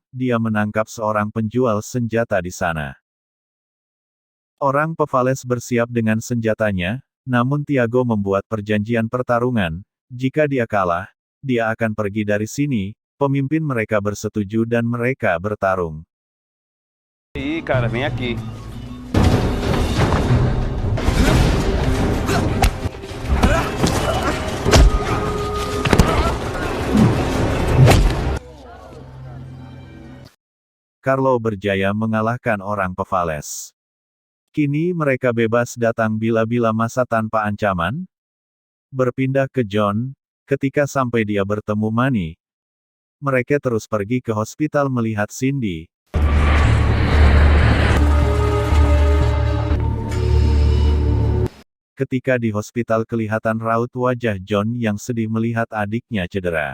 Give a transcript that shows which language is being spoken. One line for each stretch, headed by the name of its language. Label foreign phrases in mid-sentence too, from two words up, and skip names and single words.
Malay: Dia menangkap seorang penjual senjata di sana. Orang Pavales bersiap dengan senjatanya, namun Tiago membuat perjanjian pertarungan. Jika dia kalah, dia akan pergi dari sini. Pemimpin mereka bersetuju dan mereka bertarung.
Portuguese: Ih, cara, vem aqui.
Malay: Carlo berjaya mengalahkan orang Pavales. Kini mereka bebas datang bila-bila masa tanpa ancaman. Berpindah ke John, ketika sampai dia bertemu Manny. Mereka terus pergi ke hospital melihat Cindy. Ketika di hospital kelihatan raut wajah John yang sedih melihat adiknya cedera.